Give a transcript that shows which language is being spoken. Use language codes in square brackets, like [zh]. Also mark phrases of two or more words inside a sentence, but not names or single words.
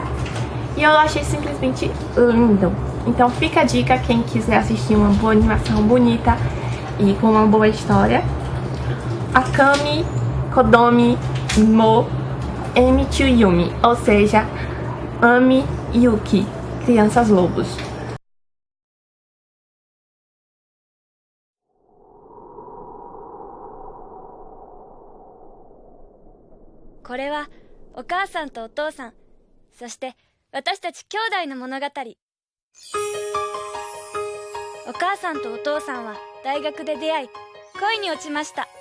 [pt] E eu achei simplesmente lindo. Então fica a dica, quem quiser assistir uma boa animação bonita e com uma boa história. Akame Kodomi mo Emichu Yumi, ou seja, Ame Yuki, Crianças Lobos. [ja] これはお母さんとお父さん、そして私たち兄弟の物語。お母さんとお父さんは大学で出会い、恋に落ちました。